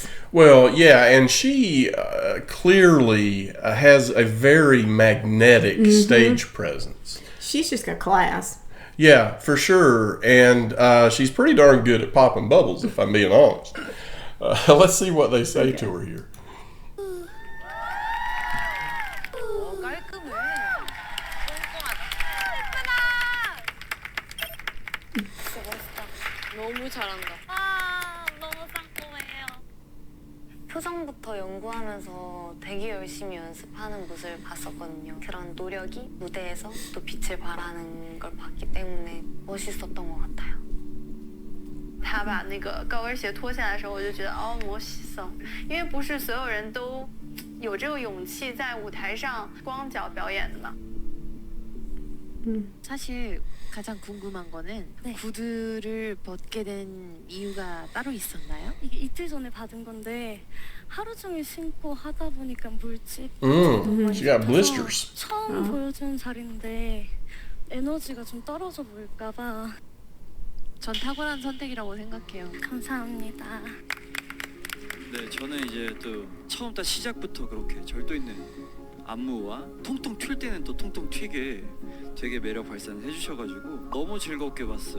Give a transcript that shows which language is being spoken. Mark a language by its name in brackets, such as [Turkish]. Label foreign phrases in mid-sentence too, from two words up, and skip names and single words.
[English] Well, yeah, and she clearly has a very magnetic stage presence. She's just got class. Yeah, for sure, and she's pretty darn good at popping bubbles, if I'm being honest. Let's see what they say to her here. [Korean] 깔끔해. 진짜 멋있다. 너무 잘한다. 아, 너무 쌍꺼매요. 표정부터 연구하면서 되게 열심히 연습하는 모습을 봤었거든요. 그런 노력이 무대에서 또 빛을 발하는 걸 봤기 때문에 멋있었던 것 같아요. [Chinese] 他把那个高跟鞋脱下来的时候，我就觉得멋있어，因为不是所有人都有这个勇气在舞台上光脚表演的嘛。 [Korean] 사실 가장 궁금한 거는 네. 구두를 벗게 된 이유가 따로 있었나요? 이게 이틀 전에 받은 건데 하루 종일 신고 하다 보니까 물집 [English] She got blisters. [Korean] 처음 보여주는 자리인데 에너지가 좀 떨어져 보일까 봐. 전 탁월한 선택이라고 생각해요. 감사합니다. 네, 저는 이제 또 처음부터 시작부터 그렇게 절도 있는 안무와 통통 튈 때는 또 통통 튀게 되게 매력 발산을 해주셔가지고 너무 즐겁게 봤어요.